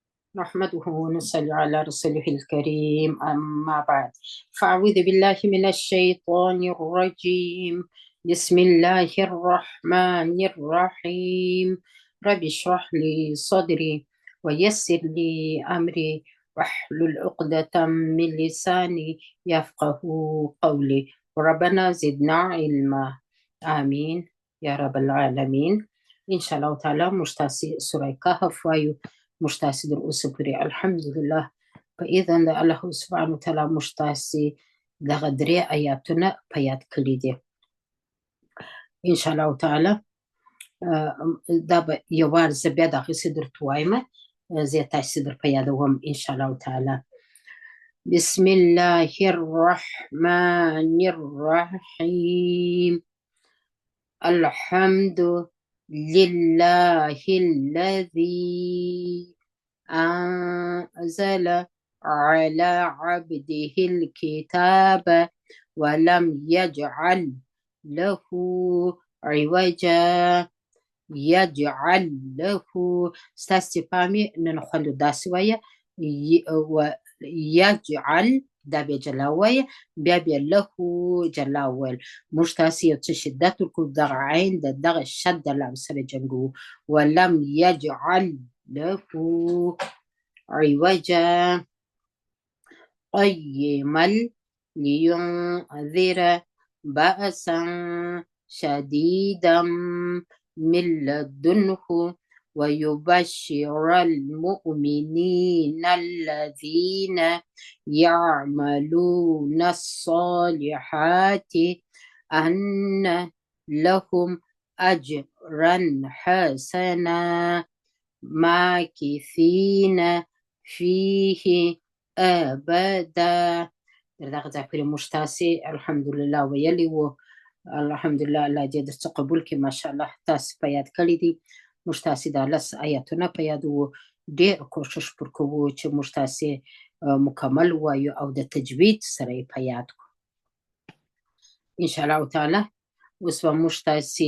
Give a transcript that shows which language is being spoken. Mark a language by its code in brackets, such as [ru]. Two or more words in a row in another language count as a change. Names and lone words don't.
[ar] نحمده ونصلي على رسوله الكريم أما بعد فأعوذ بالله من الشيطان الرجيم بسم الله الرحمن الرحيم رب اشرح لي صدري ويسر لي أمري واحلل عقدة من لساني يفقه قولي ربنا زدنا علما آمين يا رب العالمين إن شاء الله تعالى [ps] مشتاق سورة كهف وایو موږ تاسې در اوسه پورې الحمدلله په اذن د الله [ar] سبحانه وتعالی [ps] موږ تاسې دغه درې آیاتونه په یاد کړي دي [ar] انشاءالله تعالی [ps] دا به یو وار زه بیا دغسې درته وایم زه یې تاسې در په یادوم [ar] انشاءالله تعالی بسم الله الرحمن الرحیم الحمد لله الذي أنزل على عبده الكتاب ولم يجعل له عوجا يجعل له [ps] استفهامي نخلو داسې وایه يجعل دا بیا جلا وایه بیا له جلا ویل موږ تاسې یو څه شدت ورکړو دغه عین د دغه شد د لام سره جنګوو [ar] ولم یجعل له عوجا قیما لینذر بأسا شديدا من لدنه ويبشر المؤمنين الذين يعملون الصالحات أن لهم أجرا حسنا ماكثين فيه أبدا [ps] دغه ځای پورې موږ تاسې الحمدلله ویلي وو الحمدلله الله دې درڅه قبول کړي ماشاءالله تاسې په یاد کړي دي موږ تاسې دا 10 آیاتونه په یاد وو ډېر کوشش پر کوو چې موږ تاسې مکمل وایو او د تجوید سره یې په یاد کړو [ar] انشاءالله تعالی [ps] اوس به موږ تاسې